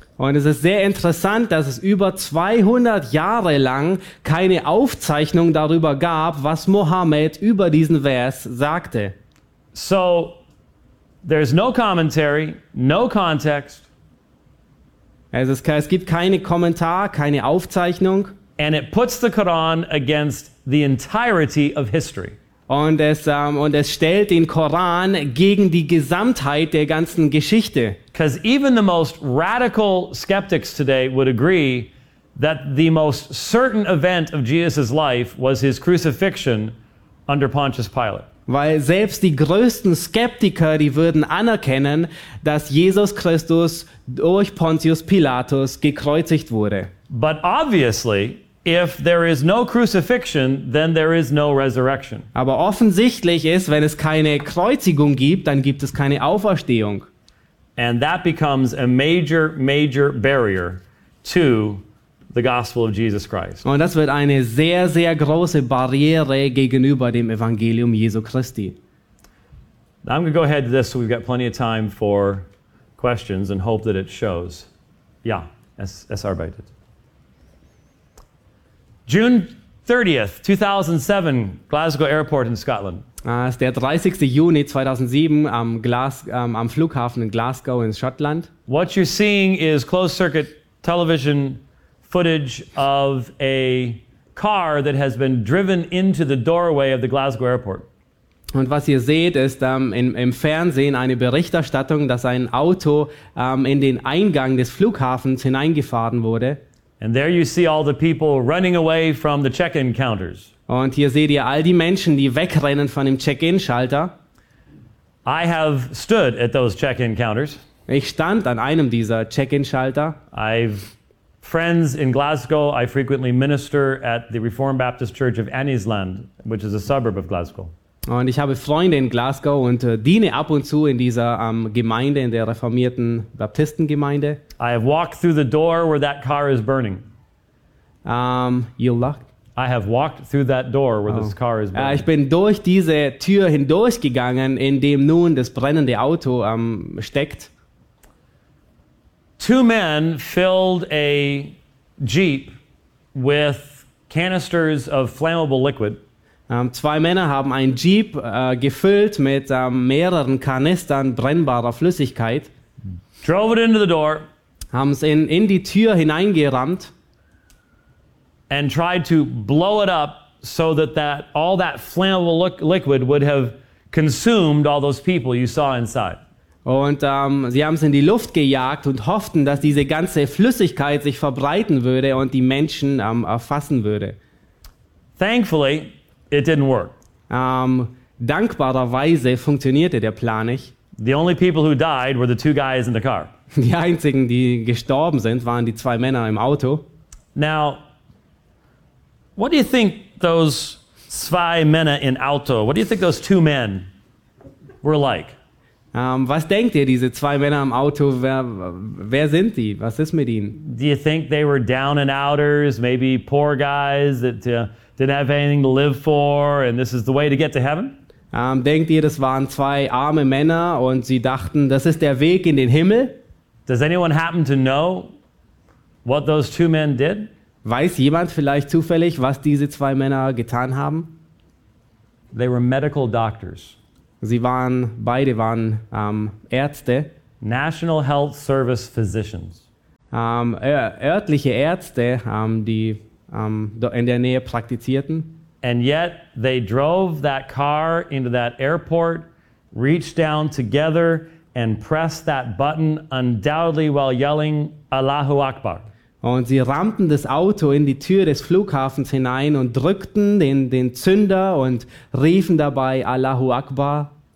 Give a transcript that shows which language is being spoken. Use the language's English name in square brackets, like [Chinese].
[German] Und es ist sehr interessant, dass es über 200 Jahre lang keine Aufzeichnung darüber gab, was Mohammed über diesen Vers sagte. [English] So, there's no commentary, no context. [German] Es gibt keinen Kommentar, keine Aufzeichnung. [English] And it puts the Quran against the entirety of history. [German] Und es stellt den Koran gegen die Gesamtheit der ganzen Geschichte. [English] Because even the most radical skeptics today would agree that the most certain event of Jesus' life was his crucifixion under Pontius Pilate. [German] Weil selbst die größten Skeptiker, die würden anerkennen, dass Jesus Christus durch Pontius Pilatus gekreuzigt wurde. [English] But obviously, if there is no crucifixion, then there is no resurrection. [German] Aber offensichtlich ist, wenn es keine Kreuzigung gibt, dann gibt es keine Auferstehung. [English] And that becomes a major, major barrier to the gospel of Jesus Christ. [German] Und das wird eine sehr, sehr große Barriere gegenüber dem Evangelium Jesu Christi. [English] I'm going to go ahead to this, so we've got plenty of time for questions and hope that it shows. [German] Yeah, es arbeitet. [English] June 30th, 2007, Glasgow Airport in Scotland. [German] Ist der 30. Juni 2007 am Flughafen in Glasgow in Schottland. [English] What you're seeing is closed circuit television footage of a car that has been driven into the doorway of the Glasgow Airport. [German] Und was ihr seht, ist im Fernsehen eine Berichterstattung, dass ein Auto in den Eingang des Flughafens hineingefahren wurde. [English] And there you see all the people running away from the check-in counters. [German] Und hier seht ihr all die Menschen, die wegrennen von dem Check-in-Schalter. [English] I have stood at those check-in counters. [German] Ich stand an einem dieser Check-in-Schalter. [English] I've friends in Glasgow. I frequently minister at the Reformed Baptist Church of Annisland, which is a suburb of Glasgow. [German] Und ich habe Freunde in Glasgow und diene ab und zu in dieser Gemeinde, in der reformierten Baptistengemeinde. [English] I have walked through the door where that car is burning. You locked? I have walked through that door where this car is burning. [German] Ich bin durch diese Tür hindurchgegangen, in dem nun das brennende Auto steckt. [English] Two men filled a Jeep with canisters of flammable liquid. [German] Zwei Männer haben einen Jeep gefüllt mit mehreren Kanistern brennbarer Flüssigkeit. [English] Drove it into the door. [German] Haben es in die Tür hineingerammt. [English] And tried to blow it up so that all that flammable liquid would have consumed all those people you saw inside. [German] Und sie haben es in die Luft gejagt und hofften, dass diese ganze Flüssigkeit sich verbreiten würde und die Menschen erfassen würde. [English] Thankfully, it didn't work. [German] Dankbarerweise funktionierte der Plan nicht. [English] The only people who died were the two guys in the car. [German] Die einzigen, die gestorben sind, waren die zwei Männer im Auto. [English] Now, what do you think those [German] zwei Männer in Auto, [English] what do you think those two men were like? [German] Was denkt ihr, diese zwei Männer im Auto, wer sind die? Was ist mit ihnen? [English] Do you think they were down and outers, maybe poor guys that didn't have anything to live for and this is the way to get to heaven? [German] Denkt ihr, das waren zwei arme Männer und sie dachten, das ist der Weg in den Himmel? [English] Does anyone happen to know what those two men did? [German] Weiß jemand vielleicht zufällig, was diese zwei Männer getan haben? [English] They were medical doctors. [German] Sie waren, beide waren Ärzte. [English] National Health Service Physicians. [German] Örtliche Ärzte, die in der Nähe praktizierten. [English] And yet they drove that car into that airport, reached down together and pressed that button undoubtedly while yelling, Allahu Akbar. [German] Und sie rammten das Auto in die Tür des Flughafens hinein und drückten den Zünder und riefen dabei Allahu Akbar.